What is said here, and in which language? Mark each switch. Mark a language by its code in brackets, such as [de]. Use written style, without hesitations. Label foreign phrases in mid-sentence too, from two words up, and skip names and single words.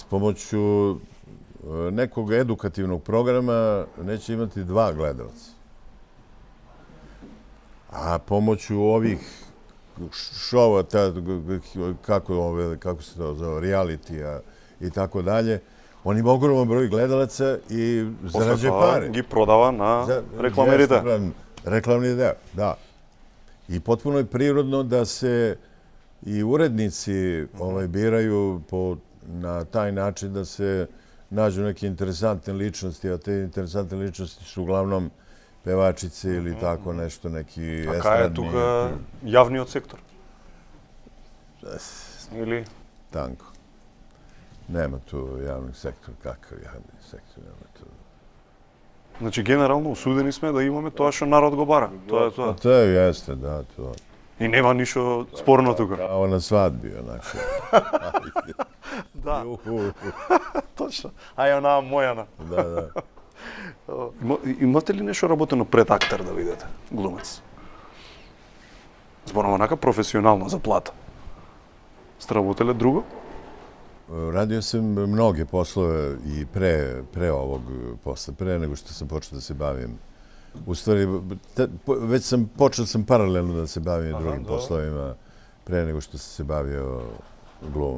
[sr] Pomoću nekog edukativnog programa neće imati 2 gledalca. A pomoću ovih šova, kako se to zove, realitija i tako dalje, on ima ogroman broj gledalaca i zarađuje pare. [mk] Ги продава на рекламерите. [sr] Reklamni deo, da. I potpuno je prirodno da se i urednici biraju na taj način da se nađu neke interesantne ličnosti, a te interesantne ličnosti su uglavnom pevačice ili tako nešto, neki estradni... [mk] А кај е тука јавниот сектор? Или? [sr] Tanko. Nema tu javnog sektora. Kakav javni sektor? Nema tu. [mk] Значи, генерално осудени сме да имаме тоа што народ го бара. Тоа е тоа. [sr] Тоа jeste, da, to. [mk] И нема ништо спорно тука. [sr] Kao na svadbi, onako. [mk] Да. Точно. Ај, онаа мојана. Да. Имате ли нешто работено пред актер да видите, глумец? Зборам онака професионално за плата. Сте работеле друго? [sr] Radio sam mnoge poslove i pre ovog posla, pre nego što sam počeo da se bavim. U stvari, već počeo sam paralelno da se bavim drugim poslovima pre nego što sam se bavio glumom.